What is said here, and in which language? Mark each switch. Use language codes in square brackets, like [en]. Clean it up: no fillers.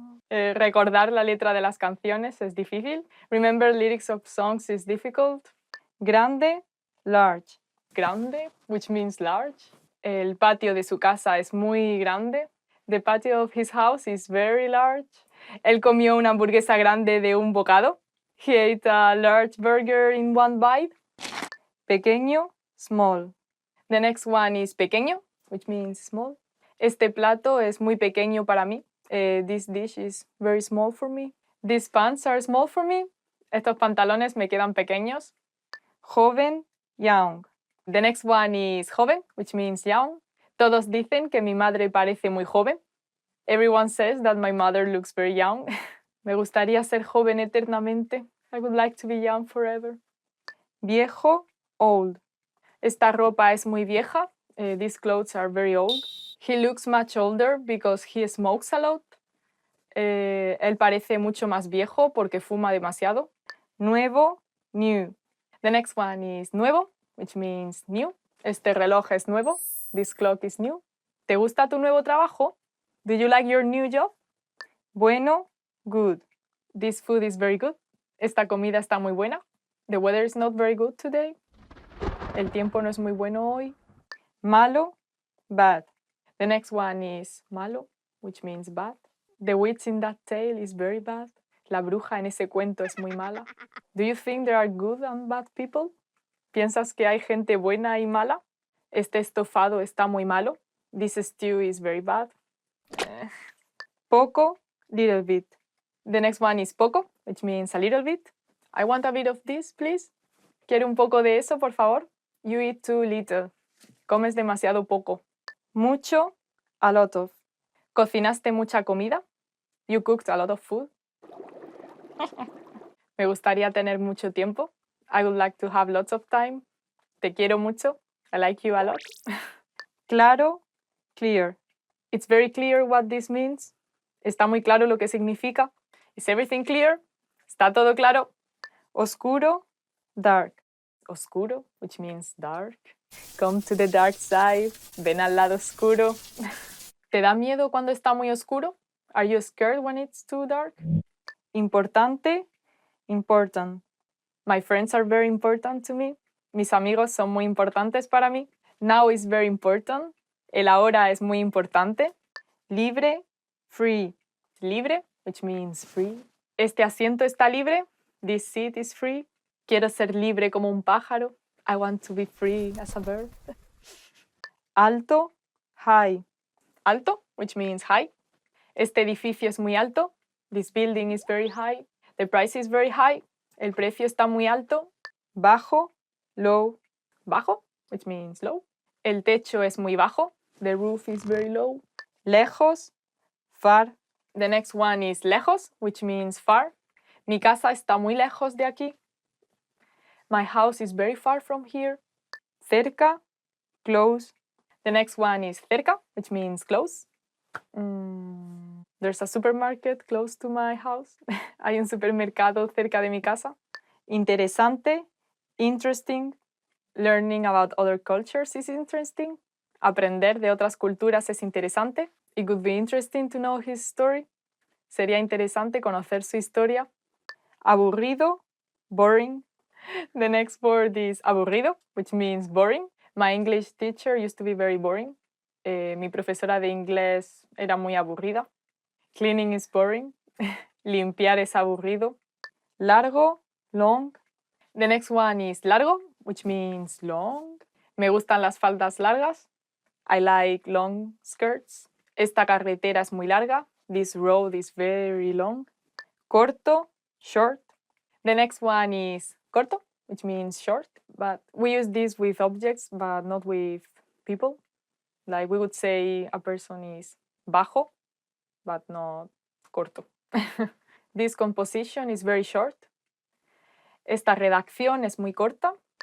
[es] Recordar la letra de las canciones es difícil. [en] Remember lyrics of songs is difficult. Grande, large. Grande, which means large. [es] El patio de su casa es muy grande. [en] The patio of his house is very large. [es] Él comió una hamburguesa grande de un bocado. [en] He ate a large burger in one bite. Pequeño, small. The next one is pequeño, which means small. [es] Este plato es muy pequeño para mí. [en] This dish is very small for me. These pants are small for me. [es] Estos pantalones me quedan pequeños. [en] Joven, young. The next one is joven, which means young. [es] Todos dicen que mi madre parece muy joven. [en] Everyone says that my mother looks very young. [es] Me gustaría ser joven eternamente. [en] I would like to be young forever. Viejo, old. [es] Esta ropa es muy vieja. [en] These clothes are very old. He looks much older because he smokes a lot. [es] Él parece mucho más viejo porque fuma demasiado. [en] Nuevo, new. The next one is nuevo, which means new. [es] Este reloj es nuevo. [en] This clock is new. [es] ¿Te gusta tu nuevo trabajo? [en] Do you like your new job? Bueno, good. This food is very good. [es] Esta comida está muy buena. [en] The weather is not very good today. [es] El tiempo no es muy bueno hoy. [en] Malo, bad. The next one is malo, which means bad. The witch in that tale is very bad. [es] La bruja en ese cuento es muy mala. [en] Do you think there are good and bad people? [es] ¿Piensas que hay gente buena y mala? Este estofado está muy malo. [en] This stew is very bad. Poco, little bit. The next one is poco, which means a little bit. I want a bit of this, please. [es] ¿Quiere un poco de eso, por favor? [en] You eat too little. [es] Comes demasiado poco. Mucho, a lot of. ¿Cocinaste mucha comida? [en] You cooked a lot of food. [es] Me gustaría tener mucho tiempo. [en] I would like to have lots of time. [es] Te quiero mucho. [en] I like you a lot. Claro, clear. It's very clear what this means. [es] Está muy claro lo que significa. [en] Is everything clear? [es] ¿Está todo claro? Oscuro, dark. [en] Oscuro, which means dark. Come to the dark side. [es] Ven al lado oscuro. ¿Te da miedo cuando está muy oscuro? [en] Are you scared when it's too dark? Importante, important. My friends are very important to me. [es] Mis amigos son muy importantes para mí. [en] Now is very important. [es] El ahora es muy importante. Libre, free. Libre, [en] which means free. [es] Este asiento está libre. [en] This seat is free. [es] Quiero ser libre como un pájaro. [en] I want to be free as a bird. Alto, high. Alto, which means high. [es] Este edificio es muy alto. [en] This building is very high. The price is very high. [es] El precio está muy alto. [en] Bajo, low. [es] Bajo, [en] which means low. [es] El techo es muy bajo. [en] The roof is very low. Lejos, far. The next one is lejos, which means far. [es] Mi casa está muy lejos de aquí. [en] My house is very far from here. Cerca, close. The next one is cerca, which means close. There's a supermarket close to my house. [es] Hay un supermercado cerca de mi casa. [en] Interesante, interesting. Learning about other cultures is interesting. [es] Aprender de otras culturas es interesante. [en] It would be interesting to know his story. [es] Sería interesante conocer su historia. [en] Aburrido, boring. The next word is aburrido, which means boring. My English teacher used to be very boring. [es] Mi profesora de inglés era muy aburrida. [en] Cleaning is boring. [es] Limpiar es aburrido. [en] Largo, long. The next one is largo, which means long. [es] Me gustan las faldas largas. [en] I like long skirts. [es] Esta carretera es muy larga. [en] This road is very long. Corto, short. The next one is corto, which means short. But we use this with objects, but not with people. Like we would say a person is bajo, but not corto. This composition is very short. [es] Esta redacción es muy corta.